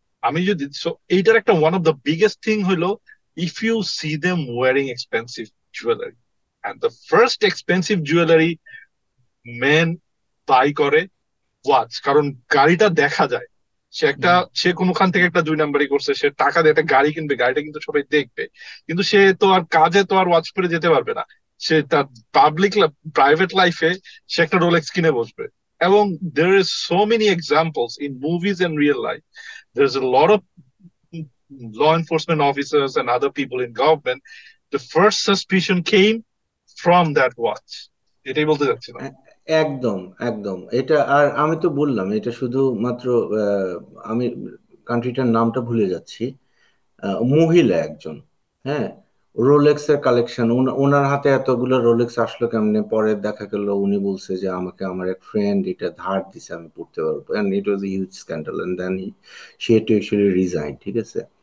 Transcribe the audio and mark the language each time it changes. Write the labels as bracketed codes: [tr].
[bn] আমি যদি এইটার একটা [en] one of the biggest thing হলো, if you see them wearing expensive jewelry, and the first expensive jewelry men buy করে watch, [bn] কারণ গাড়িটা দেখা যায়। সে কোনোখান থেকে একটা 2 নাম্বারই করছে, সে টাকা দিয়ে একটা গাড়ি কিনবে, গাড়িটা কিন্তু সবাই দেখবে, কিন্তু সে তো আর কাজে তো আর ওয়াচ পরে যেতে পারবে না। সে তার প্রাইভেট লাইফে সে একটা রোলেক্স কিনে বসবে। [en] এবং there is so many examples in movies and real life. There's a lot of law enforcement officers and other people in government, the first suspicion came from that watch. [bn] এটাই বলতে চাচ্ছিলাম। একদম, একদম। এটা, আর আমি তো বললাম এটা শুধুমাত্র আমি কান্ট্রিটার নামটা ভুলে যাচ্ছি। মহিলা একজন, হ্যাঁ, রোলেক্স এর কালেকশন, ওনার হাতে এতগুলো রোলেক্স আসলো কেমনে? পরে দেখা গেল উনি বলছে যে আমাকে আমার এক ফ্রেন্ড এটা ধার দিছে, আমি পড়তে পারবো, [en] and it was a huge scandal, and then she had to actually resign, [bn] ঠিক আছে।